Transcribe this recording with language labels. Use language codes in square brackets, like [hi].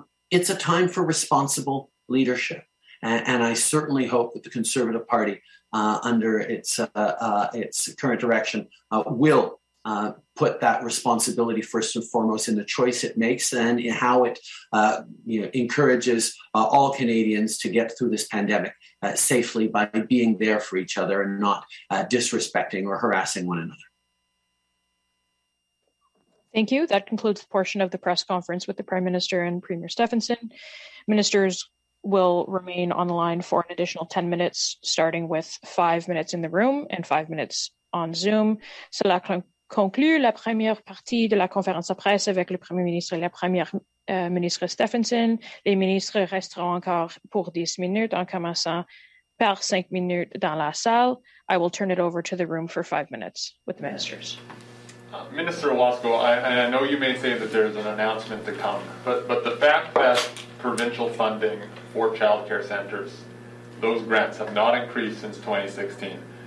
[en] It's a time for responsible leadership. And I certainly hope that the Conservative Party, under its current direction, will put that responsibility first and foremost in the choice it makes and in how it encourages all Canadians to get through this pandemic safely by being there for each other and not disrespecting or harassing one another. Thank you. That concludes the portion of the press conference with the Prime Minister and Premier Stefanson. Ministers will remain on the line for an additional 10 minutes, starting with 5 minutes in the room and 5 minutes on Zoom. [fr] Cela conclut la première partie de la conférence de presse avec le Premier ministre et la Première ministre Stefanson. Les ministres resteront encore pour 10 minutes, en commençant par 5 minutes dans la salle. [en] I will turn it over to the room for 5 minutes with the ministers. Minister Wasko, I know you may say that there's an announcement to come, but the fact that provincial funding for childcare centres, those grants have not increased since 2016.